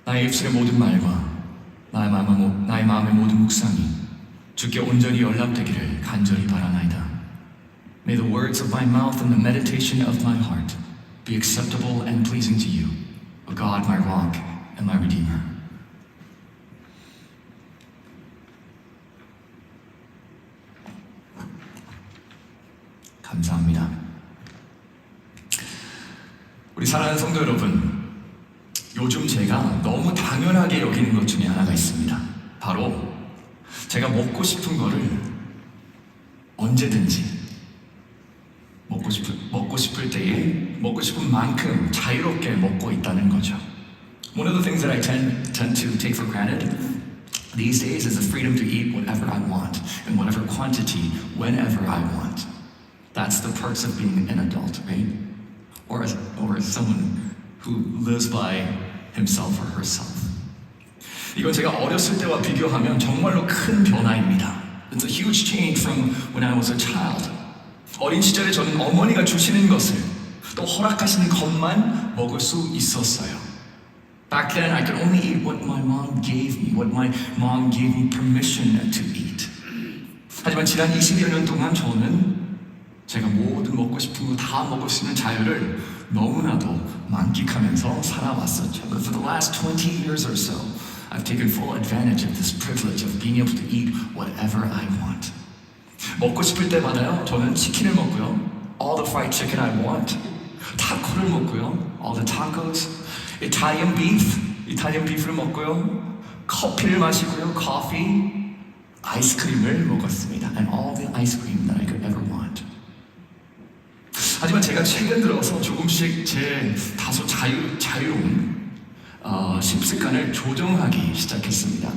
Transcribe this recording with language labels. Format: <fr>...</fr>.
<ko>입술의 모든 말과 나의 마음의 모든 묵상이 주께 온전히 연락되기를 간절히 바라나이다.</ko> <en>May the words of my mouth and the meditation of my heart be acceptable and pleasing to you, O God, my rock and my redeemer.</en> <ko>감사합니다. 우리 사랑하는 성도 여러분, 요즘 제가 너무 당연하게 여기는 것 중에 하나가 있습니다. 바로 제가 먹고 싶은 거를 언제든지 먹고 싶을 때에 먹고 싶은 만큼 자유롭게 먹고 있다는 거죠.</ko> <en>One of the things that I tend to take for granted these days is the freedom to eat whatever I want in whatever quantity whenever I want. That's the perks of being an adult, right? Or someone who lives by himself or herself.</en> <ko>이건 제가 어렸을 때와 비교하면 정말로 큰 변화입니다.</ko> <en>It's a huge change from when I was a child.</en> <ko>어린 시절에 저는 어머니가 주시는 것을 또 허락하시는 것만 먹을 수 있었어요.</ko> <en>Back then I could only eat what my mom gave me, what my mom gave me permission to eat.</en> <ko>하지만 지난 20여 년 동안 저는 제가 모든 먹고 싶은 거 다 먹을 수 있는 자유를 너무나도 만끽하면서 살아왔었죠.</ko> <en>But for the last 20 years or so, I've taken full advantage of this privilege of being able to eat whatever I want.</en> <ko>먹고 싶을 때마다요, 저는 치킨을 먹고요,</ko> <en>all the fried chicken I want.</en> <ko>타코를 먹고요,</ko> <en>all the tacos.</en> <ko>Italian beef를 먹고요, 커피를 마시고요, coffee. 아이스크림을 먹었습니다.</ko> <en>And all the ice cream that I could ever want.</en> <ko>하지만 제가 최근 들어서 조금씩 제 다소 자유로운 식습관을 조정하기 시작했습니다.</ko>